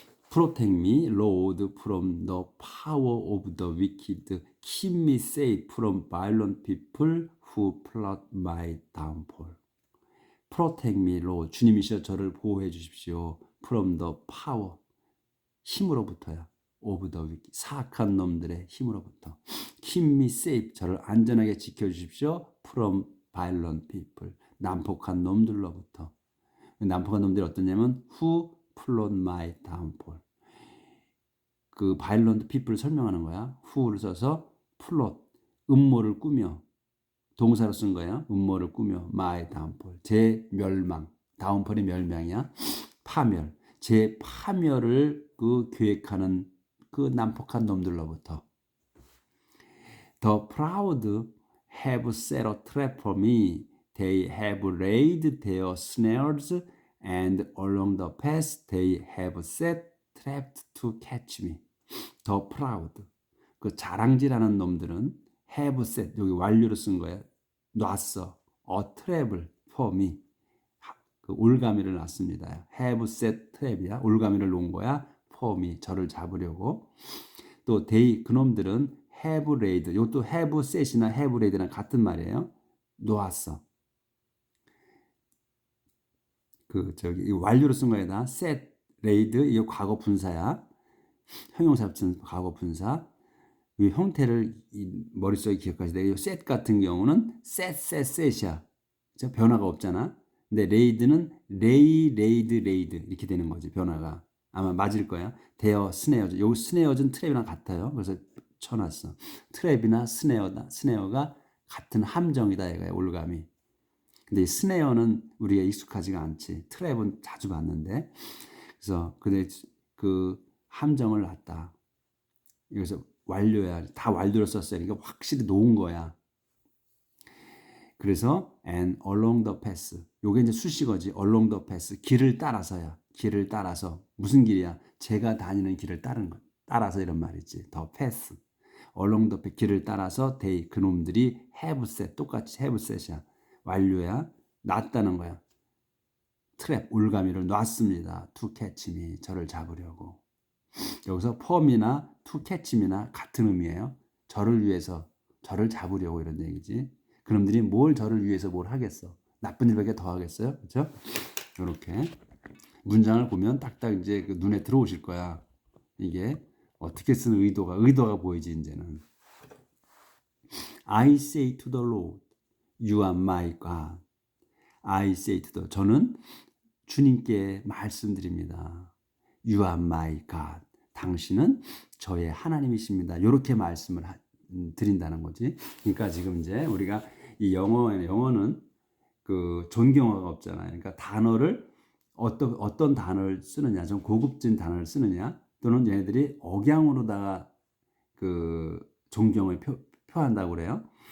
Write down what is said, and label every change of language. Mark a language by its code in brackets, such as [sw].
[en] Protect me, Lord, from the power of the wicked. Keep me safe from violent people who plot my downfall. Protect me, Lord. [ko] 주님이시여 저를 보호해 주십시오. [en] From the power. [ko] 힘으로부터야. [en] Of the wicked. [ko] 사악한 놈들의 힘으로부터. [en] Keep me safe. [ko] 저를 안전하게 지켜주십시오. [en] From violent people. [ko] 난폭한 놈들로부터. 난폭한 놈들이 어떠냐면 [en] who plot my downfall. [ko] 그 violent people을 설명하는 거야. who를 써서 plot. 음모를 꾸며. 동사로 쓴 거야. 음모를 꾸며 my downfall. 제 멸망. downfall이 멸망이야. 파멸. 제 파멸을 그 계획하는 그 난폭한 놈들로부터. [en] The proud have set a trap for me. They have laid their snares and along the path they have set traps to catch me. The proud. [ko] 그 자랑질하는 놈들은 [en] have set. [ko] 여기 완료로 쓴 거야. 놨어. [en] A trap [ko] 을 [en] for me. [ko] 그 올가미를 놨습니다. [en] have set trap이야. [ko] 올가미를 놓은 거야. [en] for me. [ko] 저를 잡으려고. 또 they 그놈들은 [en] have laid. [ko] 이것도 have set이나 have laid랑 같은 말이에요. 놓았어. 이 완료로 쓴 거에다 set, laid 이거 과거 분사야. 형용사 붙인 과거 분사. 이 형태를 머릿속에 기억하셔야 돼요. set 같은 경우는 set이야. 변화가 없잖아. 근데 laid는 laid 이렇게 되는 거지. 변화가. 아마 맞을 거야. [en] their snares. [ko] 여기 snares는 트랩이랑 같아요. 그래서 쳐놨어. 트랩이나 스네어가 같은 함정이다 이거야. 올감이. 근데 이 스네어는 우리가 익숙하지가 않지. 트랩은 자주 봤는데. 그래서 근데 그 함정을 놨다. 여기서 완료야. 다 완료로 썼어요. 그러니까 확실히 놓은 거야. 그래서 [en] and along the path. [ko] 요게 이제 수식어지. [en] along the path. [ko] 길을 따라서야. 길을 따라서. 무슨 길이야? 제가 다니는 길을 따라서 이런 말이지. [en] the path. along the path. [ko] 길을 따라서 they 그놈들이 [en] have set. [ko] 똑같이 have set이야. 완료야. 놨다는 거야. 트랩, 올가미를 놨습니다. [en] to catch me. [ko] 저를 잡으려고. 여기서 form이나 to catch me나 같은 의미예요. 저를 위해서, 저를 잡으려고 이런 얘기지. 그놈들이 저를 위해서 뭘 하겠어. 나쁜 일밖에 더 하겠어요. 그렇죠? 이렇게 문장을 보면 딱딱 이제 그 눈에 들어오실 거야. 이게 어떻게 쓰는 의도가 보이지 이제는. [en] I say to the Lord, you are my God. I say to the [ko] 저는 주님께 말씀드립니다. [en] You are my God. [ko] 당신은 저의 하나님이십니다. 이렇게 말씀을 드린다는 거지. 그러니까 지금 이제 우리가 이 영어는 그 존경어가 없잖아요. 그러니까 단어를 어떤 단어를 쓰느냐, 좀 고급진 단어를 쓰느냐, 또는 얘네들이 억양으로다가 그 존경을 표한다고 그래요.